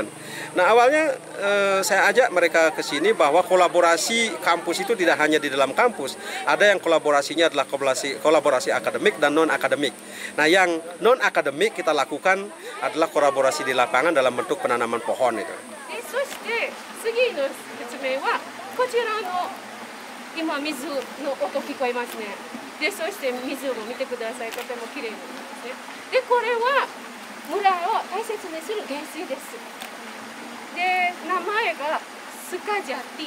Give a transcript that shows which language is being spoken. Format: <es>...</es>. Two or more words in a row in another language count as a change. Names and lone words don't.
<id>Nah awalnya saya ajak mereka ke sini bahwa kolaborasi kampus itu tidak hanya di dalam kampus, ada yang kolaborasinya adalah kolaborasi akademik dan non akademik. Nah yang non akademik kita lakukan adalah kolaborasi di lapangan dalam bentuk penanaman pohon itu.</id> <ja>次の説明はこちらの今水の音聞こえますね。でそして水を見てください。とても綺麗なんですね。でこれは村を大切にする原水です。で名前がスカジャティ。</ja>